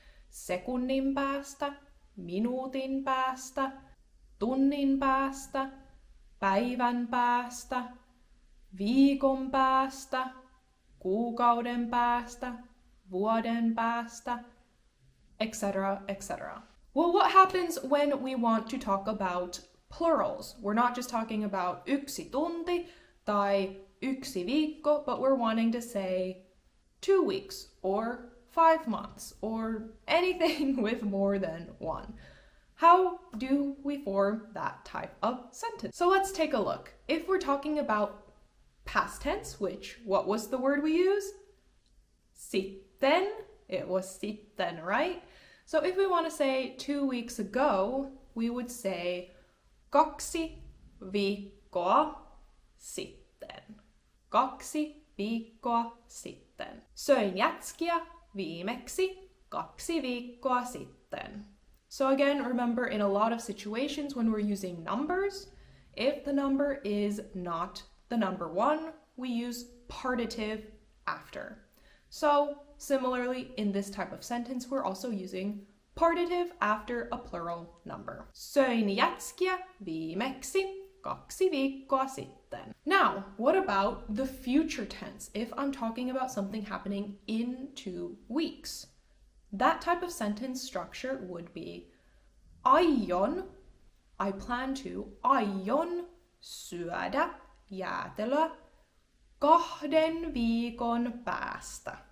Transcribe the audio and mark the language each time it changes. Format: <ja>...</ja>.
<fi>Sekunnin päästä, minuutin päästä, tunnin päästä, päivän päästä, viikon päästä, kuukauden päästä, vuoden päästä, etc., etc.</fi> <en>Well, what happens when we want to talk about plurals? We're not just talking about</en> <fi>yksi tunti tai yksi viikko,</fi> <en>but we're wanting to say 2 weeks or 5 months or anything with more than one. How do we form that type of sentence? So let's take a look. If we're talking about past tense, what was the word we use? Sitten. It was sitten, right? So if we want to say 2 weeks ago, we would say</en> <fi>2 viikkoa sitten. 2 viikkoa sitten. Söin jätskiä viimeksi 2 viikkoa sitten.</fi> <en>So again, remember, in a lot of situations when we're using numbers, if the number is not the number 1, we use partitive after. So similarly, in this type of sentence, we're also using partitive after a plural number.</en> <fi>Söin jätskiä viimeksi 2 viikkoa sitten.</fi> <en>Now, what about the future tense? If I'm talking about something happening in 2 weeks, that type of sentence structure would be aion, I plan to,</en> <fi>aion syödä jäätelöä 2 viikon päästä.</fi>